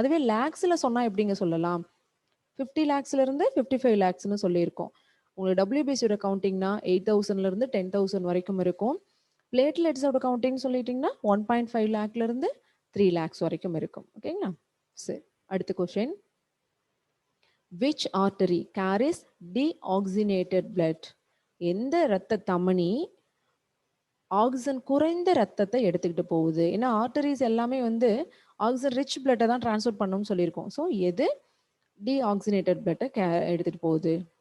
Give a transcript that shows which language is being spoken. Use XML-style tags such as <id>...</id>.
<ta>அதுவே லேக்ஸில் சொன்னால் எப்படிங்க சொல்லலாம்? 50 லேக்ஸ்லேருந்து 55 லேக்ஸ்னு சொல்லியிருக்கோம். உங்களுக்கு டபிள்யூபிசியோட கவுண்டிங்னா 8,000லேருந்து 10,000 வரைக்கும் இருக்கும். பிளேட்லெட்ஸோட கவுண்டிங் சொல்லிட்டிங்கன்னா 1.5 லேக்லேருந்து 3 லேக்ஸ் வரைக்கும் இருக்கும். ஓகேங்களா? சரி, அடுத்த question.</ta> <en>Which artery carries deoxygenated blood?</en> <ta>எந்த இரத்த தமனி ஆக்சிஜன் குறைந்த ரத்தத்தை எடுத்துக்கிட்டு போகுது? ஏன்னா ஆர்டரிஸ் எல்லாமே வந்து ஆக்சிஜன் ரிச் பிளட்டை தான் டிரான்ஸ்ஃபர் பண்ணணும்னு சொல்லியிருக்கோம். ஸோ எது டீஆக்சிஜனேட்டட் பிளட்டை எடுத்துகிட்டு போகுது?</ta>